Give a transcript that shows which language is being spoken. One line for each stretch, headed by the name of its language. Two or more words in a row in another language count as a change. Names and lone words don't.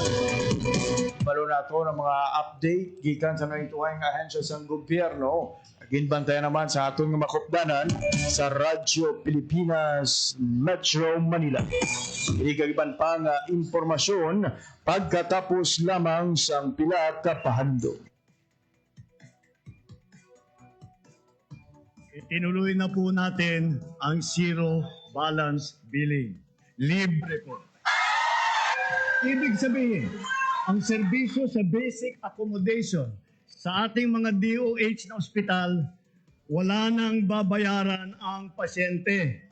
Hiligaynon: Balo na ito ng mga update gikan sa mga ituwang ahensya sa gobyerno. Ginbantayan naman sa atong makupdanan sa Radyo Pilipinas Metro Manila. Ikagiban pa nga impormasyon pagkatapos lamang sang pila ka pahandog.
Filipino: Tinuloy na po natin ang
English: zero balance billing.
Filipino: Libre po. Ibig sabihin, ang serbisyo sa
English: basic accommodation
Filipino: sa ating mga DOH na ospital, wala nang babayaran ang pasyente.